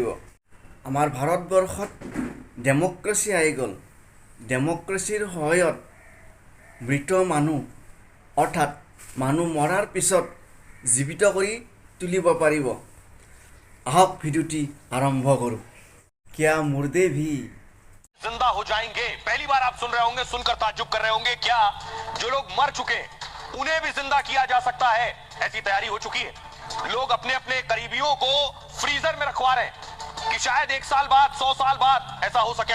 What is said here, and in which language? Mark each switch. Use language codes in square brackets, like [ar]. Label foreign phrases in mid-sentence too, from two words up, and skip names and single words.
[as] আমাৰ ভাৰতবৰ্ষত ডেম'ক্ৰেচি আহি গ'ল। ডেম'ক্ৰেচিৰ সহায়ত মৃত মানুহ অৰ্থাৎ মানুহ মৰাৰ পিছত জীৱিত কৰি তুলিব পাৰিব। আহক ভিডিঅ'টি আৰম্ভ কৰোঁ। [hi] क्या मुर्दे भी जिंदा हो जाएंगे? पहली बार आप सुन रहे होंगे, सुनकर ताज्जुब कर रहे होंगे, क्या जो लोग मर चुके हैं उन्हें भी जिंदा किया जा सकता है? ऐसी तैयारी हो चुकी है। लोग अपने अपने करीबियों को फ्रीजर में रखवा रहे हैं कि शायद 1 साल बाद, 100 साल बाद ऐसा हो सके।